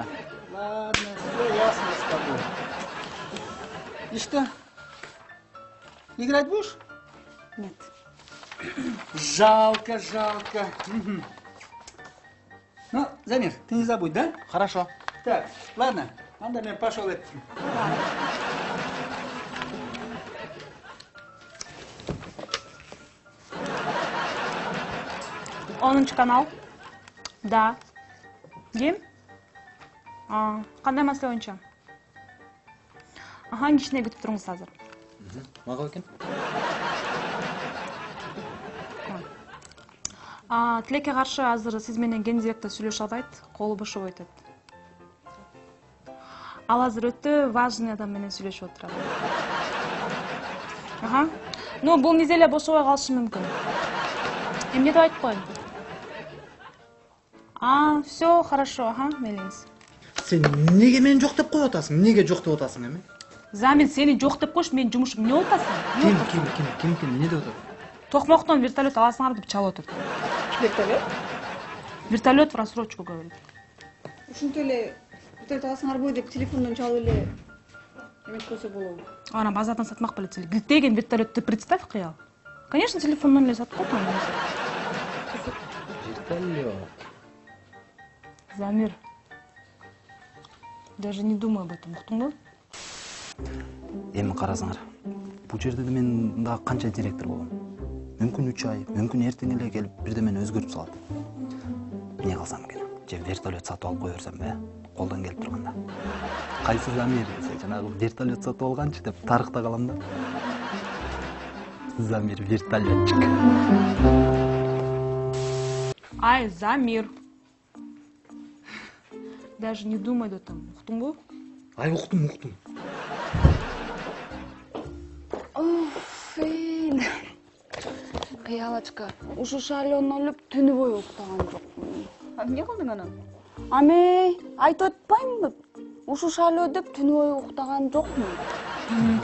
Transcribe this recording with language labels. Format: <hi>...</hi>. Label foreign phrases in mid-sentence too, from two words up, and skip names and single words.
<ru>Ладно, все ясно с тобой. И что? Играть будешь? Нет. Жалко. Мгм. Ну, Замир, ты не забудь, да? Хорошо. Так, ладно,</ru> <ky>анда мен</ky> <ru>пошел это.</ru> <ky>Онунчу канал. Да. Ким? Кандай маселе боюнча? Кичине күтүп туруңуз азыр. Мага экен? Тилекке каршы азыр сиз менен гендиректор сүйлөшө албайт, колу бошобой атат. Ал азыр өтө важный адам менен сүйлөшүп отурат. Ну, бул неделе бошобой калышы мүмкүн. Эмне деп айтып коеюн?</ky> <ru>Все, хорошо,</ru> <ky>мейлиңиз. Сен неге мени жок деп коюп атасың? Неге жок деп атасың эми? Замир, сени жок деп коюш, менин жумушум эмне болуп атасың? Ким эмне деп атат? Токмоктон вертолет аласыңар деп чалып отур. Вертолет?</ky> <ru>Вертолет в рассрочку говорит.</ru> <ky>Ушинтип эле вертолет аласыңарбы деп телефондон чалып эле эметип койсо болобу? Ана базардан сатмак белет. Гилтеген вертолетти представь, кыял. Конечно, телефондон эле сатып койгон. Вертолет. Замир,</ky> <ru>даже не думай об этом,</ru> <ky>уктуңбу? Эми карасаңар. Бул жерде мен дагы канча директор болом? Мүмкүн 3 ай, мүмкүн эртең эле келип бирдемени өзгөртүп салат. Эмне кылсам экен? Же вертолет сатып алып кое берсем бе? Колдон келип турганда. Кайсы Замир десе, жанагы вертолет сатып алганчы деп тарыхта калам да. Замир вертолетчик. Ай, Замир.</ky> <ru>Даже не думай об этом,</ru> <ky>уктуңбу? Ай, уктум. Кыялачка, ушу шайлоон өлүп түнү бою уктаган жокмун. Эмне кылдың анан? Ами, айтып атпаймынбы? Ушу шайлоо деп түнү бою уктаган жокмун.</ky>